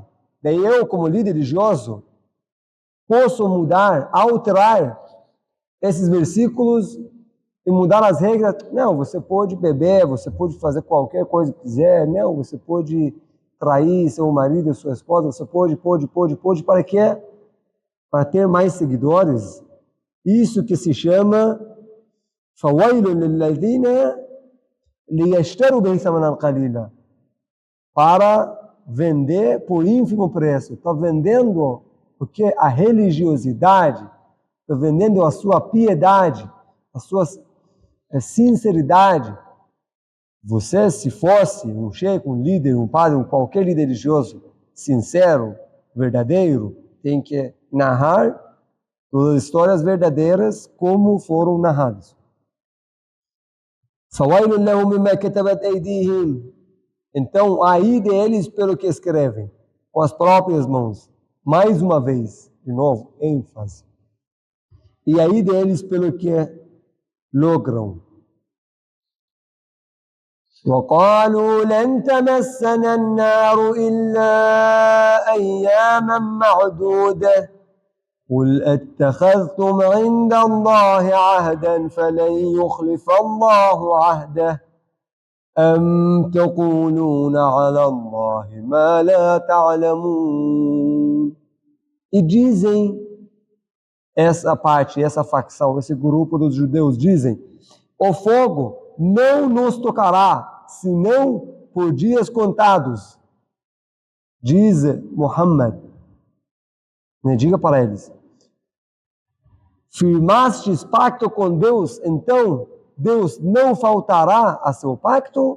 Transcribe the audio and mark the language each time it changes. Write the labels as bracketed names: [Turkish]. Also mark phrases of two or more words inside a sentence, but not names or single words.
[Portuguese] Daí eu, como líder religioso, posso mudar, alterar esses versículos e mudar as regras. Não, você pode beber, você pode fazer qualquer coisa que quiser. Não, você pode trair seu marido, sua esposa. Você pode. Para quê? Para ter mais seguidores. Isso que se chama [Arabic] فَوَيْلٌ لِلَّذِينَ لِيَشْتَرُوا بِهِ ثَمَنًا قَلِيلًا, [Portuguese] para vender por ínfimo preço. Está vendendo porque a religiosidade, está vendendo a sua piedade, a sua sinceridade. Você, se fosse um sheikh, um líder, um padre, qualquer líder religioso sincero, verdadeiro, tem que narrar todas as histórias verdadeiras como foram narradas. [Arabic] فَوَيْلٌ لَهُم مِّمَّا كَتَبَتْ أَيْدِيهِمْ. [Portuguese] Então, aí deles pelo que escrevem, com as próprias mãos. Mais uma vez, de novo, ênfase. E aí deles pelo que logram. [Arabic] وَقَالُوا لَن تَمَسَّنَا النَّارُ إِلَّا أَيَّامًا مَّعْدُودَةً قُلْ أَتَّخَذْتُمْ عِندَ اللَّهِ عَهْدًا فَلَن يُخْلِفَ اللَّهُ عَهْدَهُ أَمْ تَقُولُونَ عَلَى اللَّهِ مَا لَا تَعْلَمُونَ. [Portuguese] E dizem, essa parte, essa facção, esse grupo dos judeus dizem, o fogo não nos tocará, senão por dias contados. Diz Muhammad, né, diga para eles, firmastes pacto com Deus, então Deus não faltará a seu pacto?